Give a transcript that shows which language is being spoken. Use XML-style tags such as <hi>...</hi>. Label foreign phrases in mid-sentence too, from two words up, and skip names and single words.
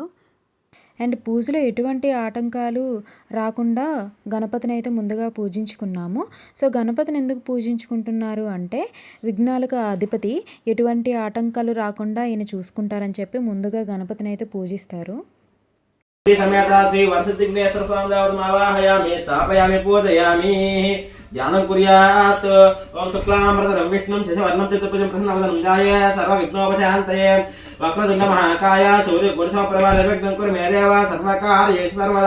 <te>అండ్ పూజలో ఎటువంటి ఆటంకాలు రాకుండా గణపతిని అయితే ముందుగా పూజించుకున్నాము. సో గణపతిని ఎందుకు పూజించుకుంటున్నారు అంటే, విఘ్నాలకు అధిపతి, ఎటువంటి ఆటంకాలు రాకుండా ఈయన చూసుకుంటారని చెప్పి ముందుగా గణపతిని అయితే పూజిస్తారు.</te> <sa>ध्यानं कुर्यात्। ओम शुक्लांबरधरं विष्णुं शशिवर्णं चतुर्भुजं प्रसन्नवदनं ध्याये सर्वविघ्नोपशान्तये। वक्रतुण्ड महाकाय सूर्यकोटिसमप्रभा निर्विघ्नं कुरु मे देव सर्वकार्येषु सर्वदा।</sa>